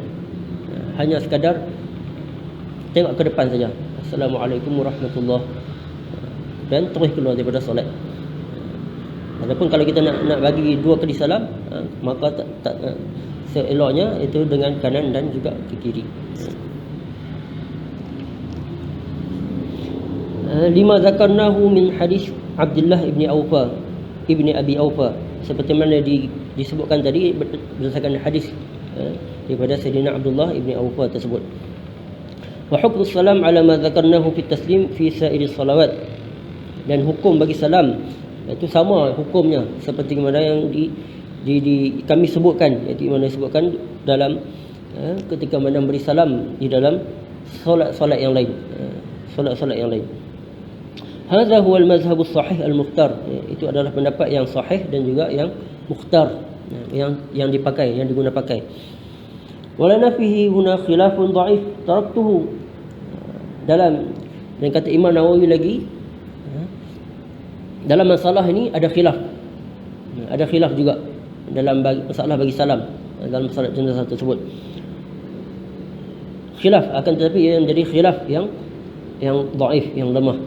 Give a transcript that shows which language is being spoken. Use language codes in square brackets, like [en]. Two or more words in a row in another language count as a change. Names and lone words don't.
[ms] Hanya sekadar tengok ke depan saja. [ar] السلام عليكم ورحمة الله, [ms] dan terus keluar daripada solat. Adapun kalau kita nak bagi dua kali salam, maka seeloknya itu dengan kanan dan juga ke kiri. [ar] لما ذكرناه من حديث عبد الله بن أبي أوفى, [ms] seperti mana disebutkan tadi berdasarkan hadis daripada Sayyidina Abdullah ibni Aufa tersebut. [ar] وحكم السلام على ما ذكرناه في التسليم في سائر الصلوات, [ms] dan hukum bagi salam itu sama hukumnya seperti mana yang kami sebutkan, iaitu mana disebutkan dalam ketika mana beri salam di dalam solat-solat yang lain. Solat-solat yang lain. [ar] هذا هو المذهب الصحيح المختار. [ms] Itu adalah pendapat yang sahih dan juga yang mukhtar, yang dipakai, yang diguna pakai. [ar] ولنا فيه هنا خلاف ضعيف تركته. [ms] Dan kata Imam Nawawi lagi, dalam masalah ini ada khilaf. Ada khilaf juga dalam masalah bagi salam dalam solat jenazah tersebut. Khilaf, akan tetapi yang jadi khilaf yang dhaif, yang lemah.